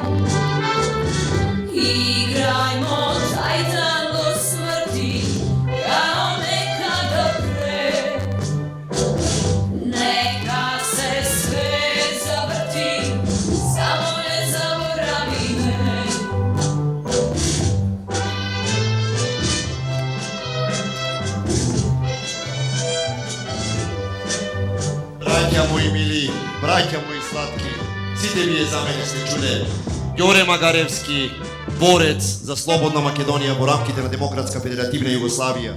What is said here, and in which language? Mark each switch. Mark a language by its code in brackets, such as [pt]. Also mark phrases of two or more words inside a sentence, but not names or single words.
[sr] Igrajmo taj tango smrti, kao nekada pre. Neka se sve zavrti, samo ne zaboravi me. [mk] Браќа мои мили, браќа мои сладки, сите вие за мене сте чуле. Ѓоре Магаревски, борец за слободна Македонија во рамките на Демократска федеративна Југославија.